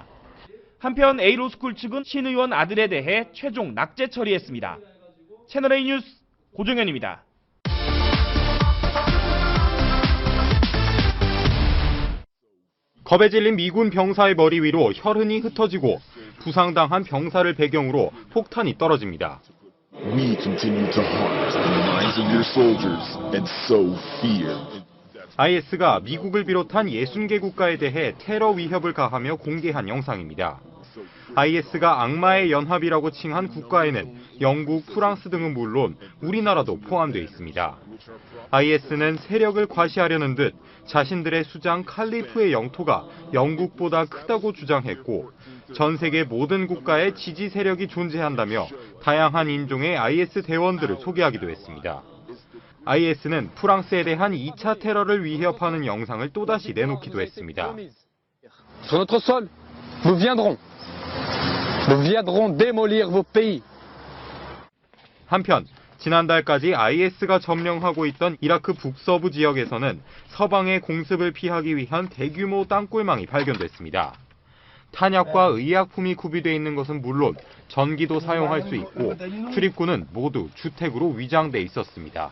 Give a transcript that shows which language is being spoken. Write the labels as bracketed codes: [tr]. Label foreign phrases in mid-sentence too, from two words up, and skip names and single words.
[ko] 한편 A로스쿨 측은 신 의원 아들에 대해 최종 낙제 처리했습니다. 채널A 뉴스 고정현입니다. 겁에 질린 미군 병사의 머리 위로 혈흔이 흩어지고 부상당한 병사를 배경으로 폭탄이 떨어집니다. [en] We continue to harm the minds of your soldiers and sow fear. [ko] IS가 미국을 비롯한 60개 국가에 대해 테러 위협을 가하며 공개한 영상입니다. IS가 악마의 연합이라고 칭한 국가에는 영국, 프랑스 등은 물론 우리나라도 포함되어 있습니다. IS는 세력을 과시하려는 듯 자신들의 수장 칼리프의 영토가 영국보다 크다고 주장했고 전 세계 모든 국가에 지지 세력이 존재한다며 다양한 인종의 IS 대원들을 소개하기도 했습니다. IS는 프랑스에 대한 2차 테러를 위협하는 영상을 또다시 내놓기도 했습니다. [fr] Sur notre sol, nous viendrons démolir vos pays. [ko] 한편 지난달까지 IS가 점령하고 있던 이라크 북서부 지역에서는 서방의 공습을 피하기 위한 대규모 땅굴망이 발견됐습니다. 탄약과 의약품이 구비되어 있는 것은 물론 전기도 사용할 수 있고 출입구는 모두 주택으로 위장돼 있었습니다.